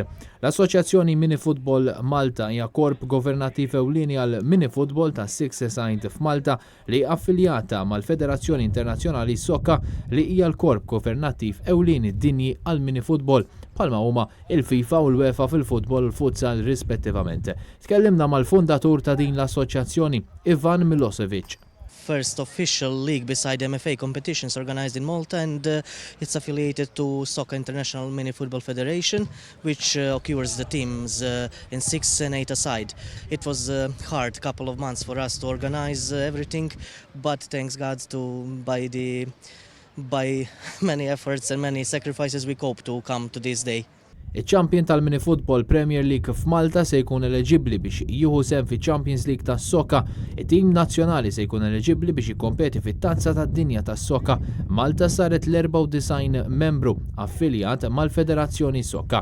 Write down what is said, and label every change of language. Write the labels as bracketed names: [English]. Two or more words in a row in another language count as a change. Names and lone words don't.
[Maltese] L-Assoċjazzjoni [English] Mini Football [Maltese] Malta hija korp governattiv ewlieni għal mini football ta' [English] Six Aside [Maltese] f'Malta li affiljata mal-Federazzjoni Internazzjonali Soccer li hija l-korp governattiv ewlieni dinji għal [English] mini football [Maltese] bħalma huma il-FIFA u l-UEFA fil-futbol u l-futsal rispettivament. Tkellimna mal-fundatur ta' din l-assoċjazzjoni, Ivan Milosevic. [English] First official league beside MFA competitions organized in Malta, and it's affiliated to Soccer International Mini Football Federation, which occurs the teams in 6 and 8 aside. It was a hard couple of months for us to organize everything, but thanks God by many efforts and many sacrifices we cope to come to this day. [Maltese] Iċ-Champion tal-Mini Football Premier League f'Malta se jkun eleġibbli biex jieħu sehem fi-Champions League tas-Soccer. It-tim nazzjonali se jkun eleġibbli biex jikkompeti fit-Tazza tad-Dinja tas-Soccer. Malta saret l-94 membru affiljat mal-Federazzjoni Soccer.